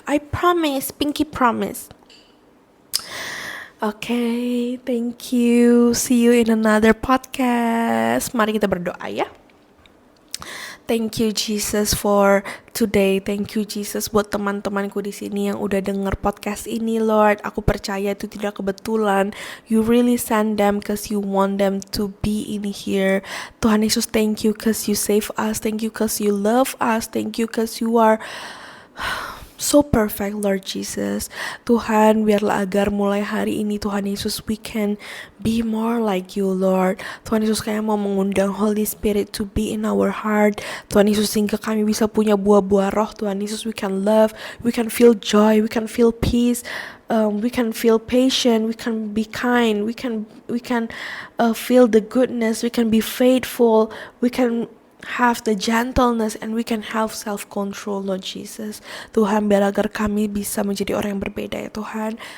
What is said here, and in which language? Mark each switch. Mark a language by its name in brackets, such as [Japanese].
[English] I promise, Pinky promise. Okay, thank you. See you in another podcast. [Indonesian] Mari kita berdoa ya. [English] Thank you Jesus for today. Thank you Jesus [Indonesian] buat teman-temanku di sini yang udah denger podcast ini, Lord. Aku percaya itu tidak kebetulan. [English] You really send them cause you want them to be in here. Tuhan Yesus, thank you cause you save us. Thank you cause you love us. Thank you cause you are so perfect, Lord Jesus. [Indonesian] Tuhan, biarlah agar mulai hari ini Tuhan Yesus, [English] we can be more like you, [Indonesian] Lord. Tuhan Yesus, kami mau mengundang [English] Holy Spirit to be in our heart. [Indonesian] Tuhan Yesus, sehingga kami bisa punya buah-buah roh. [English] Tuhan Yesus, we can love, we can feel joy, we can feel peace, we can feel patient, we can be kind, we can feel the goodness, we can be faithful, we can have the gentleness, and we can have self-control, Lord Jesus. [Indonesian] Tuhan, biar agar kami bisa menjadi orang yang berbeda ya Tuhan.